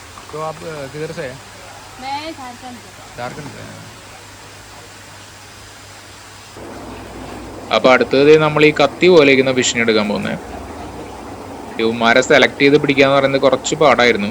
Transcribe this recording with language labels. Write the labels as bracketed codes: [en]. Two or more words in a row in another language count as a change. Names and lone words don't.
[hi] तो आप किधर से हैं? मैं झारखंड से। झारखंड से. [ml] അപ്പൊ അടുത്തത് നമ്മൾ ഈ കത്തി പോലെ ഇരിക്കുന്ന ഫിഷിനെ എടുക്കാൻ പോകുന്നത്. ഇവന്മാരെ സെലക്ട് ചെയ്ത് പിടിക്കാന്ന് പറയുന്നത് കുറച്ച് പാടായിരുന്നു.